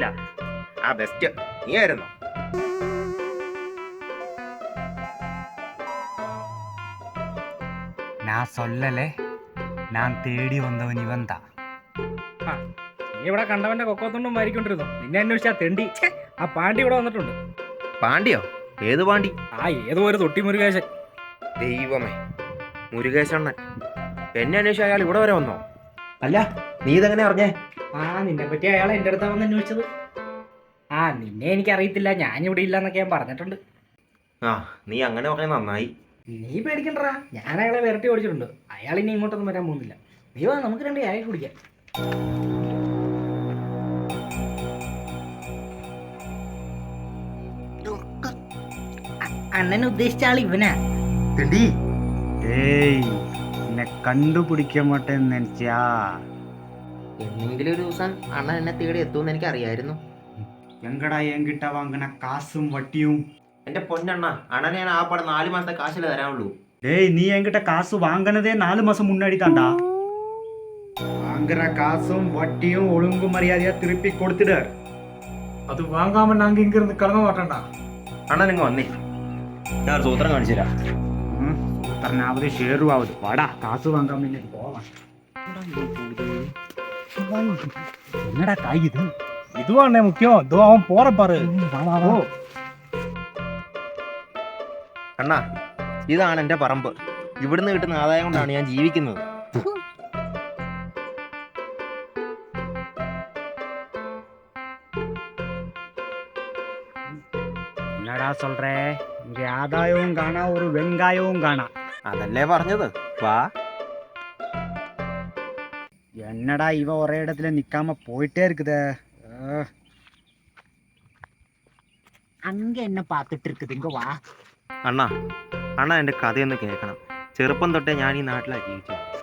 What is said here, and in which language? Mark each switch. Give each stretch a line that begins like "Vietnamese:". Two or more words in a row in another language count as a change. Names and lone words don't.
Malayalam: ആ ബെസ്റ്റ് നീ ആയിരുന്നു.
Tamil: நான் சொல்லலே, நான் தேடி வந்தவன் இவன் தான்.
Malayalam: നീ ഇവിടെ കണ്ടവന്റെ കൊക്കോത്തുണ്ടും മാരിക്കൊണ്ടിരുന്നു. നിന്നെ അന്വേഷിച്ചാ തെണ്ടി. ആ പാണ്ടി ഇവിടെ വന്നിട്ടുണ്ട്. പാണ്ടിയോ? ഏത് പാണ്ടി? ഏതോ ഒരു തൊട്ടി മുരുകേശൻ. ദൈവമേ, മുരുകേശണ്ണൻ. എന്നെ അന്വേഷിച്ച അയാൾ ഇവിടെ വരെ വന്നോ? അല്ല, നീ ഇതെങ്ങനെ അറിഞ്ഞേ? നിന്നെ പറ്റി അയാൾ എൻ്റെ അടുത്താ വന്ന് അന്വേഷിച്ചത്. നിന്നെ എനിക്ക് അറിയത്തില്ല, ഞാനിവിടെ ഇല്ല എന്നൊക്കെ ഞാൻ പറഞ്ഞിട്ടുണ്ട്. നീ അങ്ങനെ പറഞ്ഞ നന്നായി. നീ പേടിക്കണ്ടടാ, ഞാൻ അയാളെ വിരട്ടി ഓടിച്ചിട്ടുണ്ട്. അയാൾ ഇനി ഇങ്ങോട്ടൊന്നും വരാൻ പോകുന്നില്ല. നീ വാ, നമുക്ക് 2 ചായ കുടിക്കാം. അണ്ണനെ ഉദ്ദേശിച്ച ആൾ ഇവനാ.
Tamil: ஏய், என்னை கண்டுபிடிக்க மாட்டேன்னு நினைச்சியா?
Malayalam: എന്നെങ്കിലും ഒരു ദിവസം അണ്ണൻ എന്നെ തേടി എത്തുമെന്ന് എനിക്ക് അറിയായിരുന്നു.
Tamil: எங்கடா என்கிட்ட வாங்கின காசும் வட்டியும்?
Malayalam: എന്റെ പൊന്നണ്ണ, അണ്ണനെ ഞാൻ ആ പടം 4 മാസത്തെ കാശിലെ തരാനുള്ളൂ.
Tamil: டேய், நீ என்கிட்ட காசு வாங்கினதே 4 மாசம் முன்னாடி தான்டா. வாங்குற காசும் வட்டியும் ஒழுங்கு மரியாதையா திருப்பி கொடுத்துடு. அது வாங்காமல் நாங்கள் இங்கிருந்து கிளம்ப மாட்டோம்டா.
Malayalam: അണ്ണൻ നിങ്ങൾ വന്നേ, ഞാൻ ഒരു സൂത്രം കാണിച്ചു തരാം.
Tamil: சூத்திரனாவது ஷேருவாவது. வாடா, காசு வாங்காம இன்னைக்கு போவான். என்னடா காய் இது? இதுவா அண்ணே முக்கியம்? இதோ அவன் போற பாரு.
Malayalam: അണ്ണാ, ഇതാണ് എൻ്റെ പറമ്പ്. ഇവിടുന്ന് കിട്ടുന്ന ആദായം കൊണ്ടാണ് ഞാൻ ജീവിക്കുന്നത്.
Tamil: என்னடா சொல்ற? இங்க ஆதாயവും കാണാ, ஒரு வெங்காயവും കാണാ.
Malayalam: അതല്ലേ പറഞ്ഞത്. വാ.
Tamil: என்னடா இவ ஒரே இடத்துல நிக்காம போயிட்டே இருக்குதே. அங்க என்ன பார்த்துட்டு இருக்குது? இங்க வா.
Malayalam: അണ്ണാ, അണ്ണാ എൻ്റെ കഥയൊന്ന് കേൾക്കണം. ചെറുപ്പം തൊട്ടേ ഞാൻ ഈ നാട്ടിലാണ് ജീവിച്ചത്.